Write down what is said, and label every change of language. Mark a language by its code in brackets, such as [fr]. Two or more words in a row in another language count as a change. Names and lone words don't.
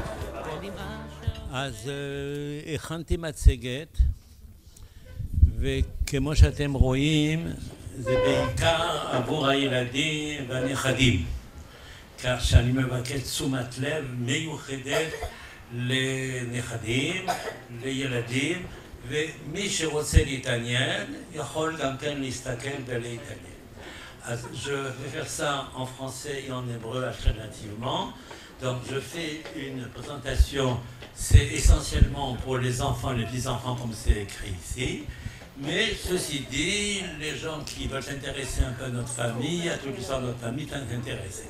[he] אז הכנתי מצגת, וכמו שאתם רואים, זה בעיקר עבור הילדים והנכדים. כך שאני מבקש תשומת לב מיוחדת לנכדים, לילדים, ומי שרוצה להתעניין יכול גם כן להסתכל ולהתעניין. [fr] Je vais faire ça en français et en hébreu alternativement. Donc je fais une présentation, c'est essentiellement pour les enfants, les petits-enfants comme c'est écrit ici. Mais ceci dit, les gens qui veulent s'intéresser un peu à notre famille, à toute l'histoire de notre famille, sont intéressés.